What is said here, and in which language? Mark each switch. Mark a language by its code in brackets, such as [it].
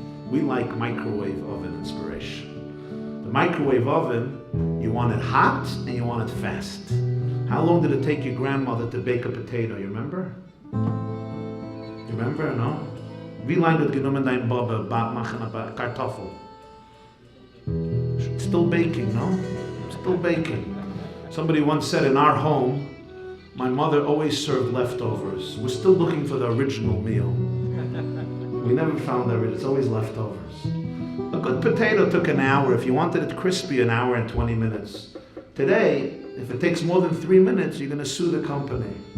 [en] We like microwave oven inspiration. The microwave oven, you want it hot and you want it fast. How long did it take your grandmother to bake a potato? You remember? You remember? [yi] No? Wie lange hat genommen dein Baba machen eine Kartoffel? [en] Still baking, no? Still baking. Somebody once said in our home, my mother always served leftovers. We're still looking for the original meal. We never found that. It's always leftovers. A good potato took an hour. If you wanted it crispy, an hour and 20 minutes. Today, if it takes more than 3 minutes, you're going to sue the company.